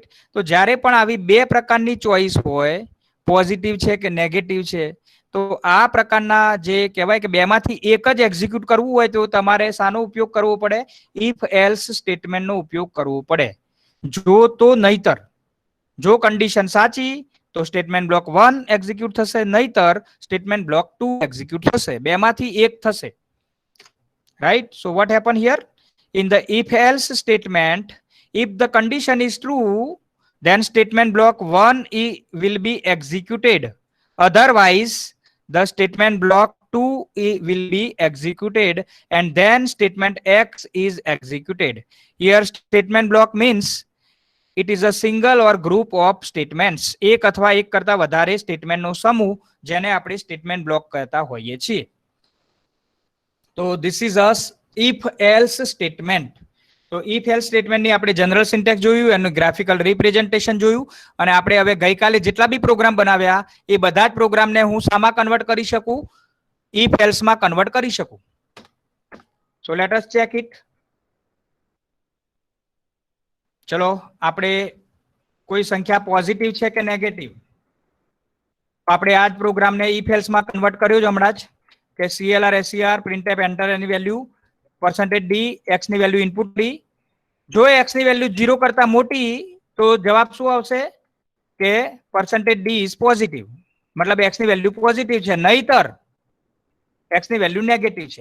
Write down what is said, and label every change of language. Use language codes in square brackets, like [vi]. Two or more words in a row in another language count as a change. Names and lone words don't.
[gu] તો જ્યારે પણ આવી બે પ્રકારની ચોઇસ હોય, પોઝિટિવ છે કે નેગેટિવ છે, તો આ પ્રકારના જે કહેવાય કે બેમાંથી એક જ એક્ઝિક્યુટ કરવું હોય તો તમારે શાનો ઉપયોગ કરવો પડે? [en] if else [gu] સ્ટેટમેન્ટનો ઉપયોગ કરવો પડે. જો તો નહીતર. જો કન્ડિશન સાચી તો [en] statement block [gu] 1 એક્ઝિક્યુટ થશે, નહીતર [en] statement block [gu] 2 એક્ઝિક્યુટ થશે. બેમાંથી એક થશે. [en] right. so what happened here? In the if else statement, if the condition is true, then statement block 1 will be executed. Otherwise, the statement block 2 will be executed and then statement X is executed. Here statement block means it is a single or group of statements. [gu] એક અથવા એક કરતા વધારે સ્ટેટમેન્ટનો સમૂહ જેને આપણે [en] statement block [gu] કહેતા હોઈએ છીએ. [en] તો this is a if else statement. [gu] તો [en] if else [gu] સ્ટેટમેન્ટની આપણે [en] general syntax [gu] જોયું, એનું [en] graphical representation [gu] જોયું અને આપણે હવે ગઈકાલે જેટલા બી પ્રોગ્રામ બનાવ્યા એ બધા જ પ્રોગ્રામને હું શામાં કન્વર્ટ કરી શકું? [en] if else [gu] માં કન્વર્ટ કરી શકું. [en] So let us check it. [gu] ચલો આપણે કોઈ સંખ્યા પોઝિટિવ છે કે નેગેટિવ, આપણે આ જ પ્રોગ્રામને [en] if else [gu] માં કન્વર્ટ કર્યો જ હમણાં જ કે [en] CLR SCR printf enter [gu] એની વેલ્યુ %d x ની વેલ્યુ ઇનપુટ ડી. જો x ની વેલ્યુ 0 કરતા મોટી તો જવાબ શું આવશે કે %d is પોઝિટિવ, મતલબ x ની વેલ્યુ પોઝિટિવ છે, નહીતર x ની વેલ્યુ નેગેટિવ છે.